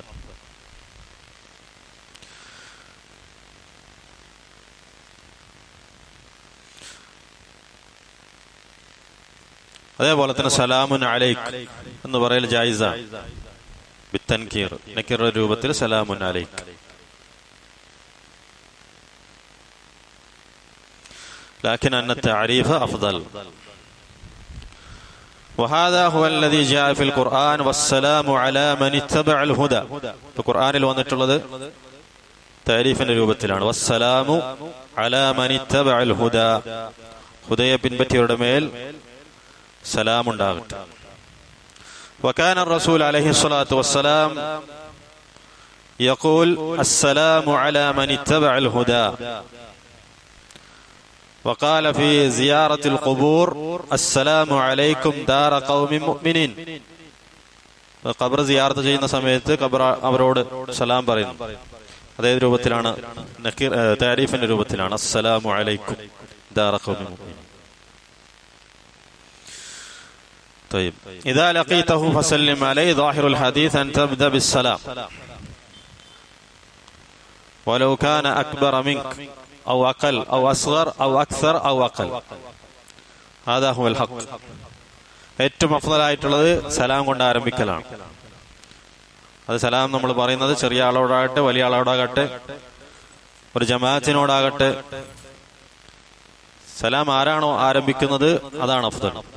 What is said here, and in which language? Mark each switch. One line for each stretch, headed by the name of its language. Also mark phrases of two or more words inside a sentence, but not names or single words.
Malayalam: അതേപോലെ തന്നെ
Arabic: سلام عليك
Malayalam: എന്ന് പറയൽ ജായിസാണ് ബിത്തൻകീർ, നക്കീറുടെ രൂപത്തിൽ
Arabic: سلام عليك. لكن أن التعريف أفضل. وهذا هو الذي جاء في القرآن والسلام على من اتبع الهدى.
Malayalam: القرآن വന്നിട്ടുള്ളത് തഅരീഫിന്റെ രൂപത്തിലാണ്,
Arabic: والسلام على من اتبع الهدى,
Malayalam: ഹുദയെ പിൻപറ്റിയവരുടെ മേൽ സലാം ഉണ്ടാകട്ടെ.
Arabic: وكان الرسول عليه الصلاة والسلام يقول السلام على من اتبع الهدى. وقال في زيارة القبور السلام عليكم دار قوم مؤمنين.
Malayalam: ഖബർ സിയാറത്ത് ചെയ്യുന്ന സമയത്ത് ഖബർ അവരോട് സലാം പറയുന്നു. അതേ രൂപത്തിലാണ് താരീഫിന്റെ രൂപത്തിലാണ്
Arabic: السلام عليكم دار قوم مؤمنين. طيب إذا لقيته فسلم عليه. ظاهر الحديث أن تبدأ بالسلام ولو كان أكبر منك أو أقل أو أصغر أو أكثر أو أقل. هذا هو الحق.
Malayalam: ഏറ്റവും അഫ്ളലായിട്ടുള്ളത് സലാം കൊണ്ട് ആരംഭിക്കലാണ്. അത് സലാം നമ്മൾ പറയുന്നത് ചെറിയ ആളോടാകട്ടെ വലിയ ആളോടാകട്ടെ ഒരു ജമാഅത്തിനോടാകട്ടെ സലാം ആരാണോ ആരംഭിക്കുന്നത് അതാണ് അഫ്ളൽ.